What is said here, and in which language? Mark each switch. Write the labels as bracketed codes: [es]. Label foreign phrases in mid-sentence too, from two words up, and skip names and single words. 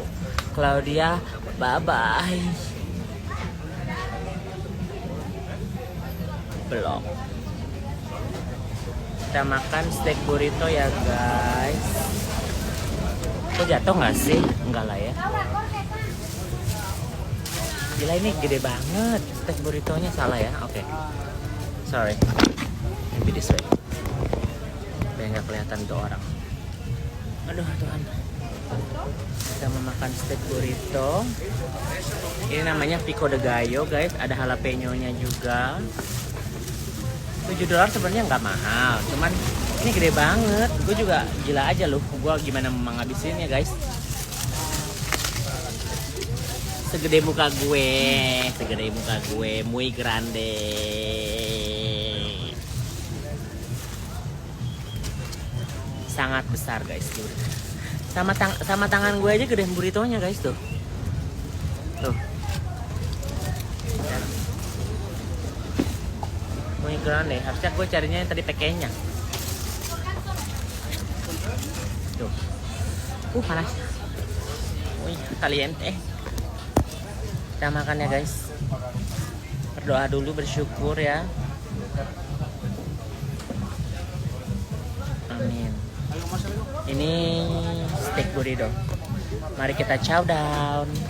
[id] Claudia, bye-bye. Belum. Kita makan steak burrito ya guys. Kok jatuh nggak sih? Enggak lah ya. Gila ini gede banget. Steak burritonya salah ya. Oke. [en] Sorry. Maybe this way. [id] Biar nggak kelihatan tuh orang. Aduh Tuhan. Kita mau makan steak burrito. Ini namanya [es] pico de gallo [id] guys. Ada jalapeño-nya juga. $7 sebenarnya nggak mahal, cuman ini gede banget. Gue juga gila aja loh, gue gimana mau ngabisinnya guys. Segede muka gue, [es] muy grande. [id] Sangat besar guys, sama tangan gue aja gede burritonya guys tuh. [es] Muy grande, [id] harusnya gue carinya yang tadi pekenya. Tuh, panas. [es] Muy caliente. [id] Kita makan ya guys. Berdoa dulu, bersyukur ya. Amin. Ini steak burrito. Mari kita [en] chow down.